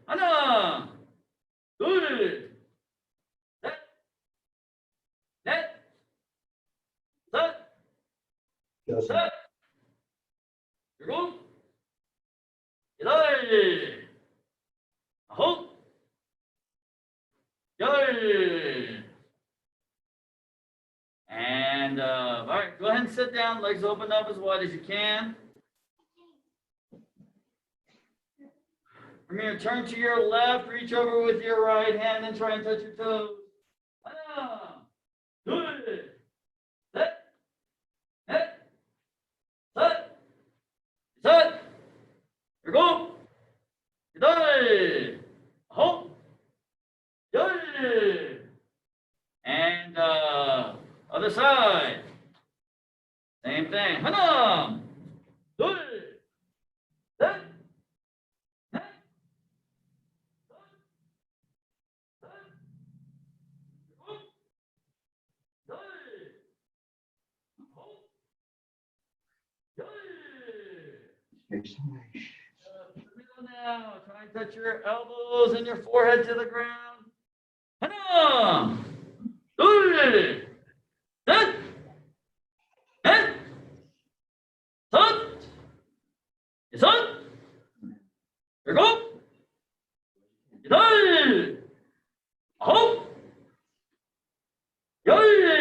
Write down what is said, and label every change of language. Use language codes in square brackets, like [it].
[ko] 하나, 둘, 셋, 넷, 다섯, 셋, 일곱, 여덟, 아홉, 열. [en] And all right, go ahead and sit down, legs open up as wide as you can. From here, turn to your left, reach over with your right hand and try and touch your toes. [ko] 하나, 둘, 셋, 넷, 다섯, 여섯, 일곱, 여덟, 아홉, 열. [en] And other side. Same thing. [ko] 하나, 둘, 셋, 넷, 다섯, 일곱, 여덟, 아홉, 열. [en] To the middle now. Try and touch your elbows and your forehead to the ground. [ko] 하나, 둘, 셋, 넷, 다섯, 여섯, 일곱, 여덟, 아홉, 열.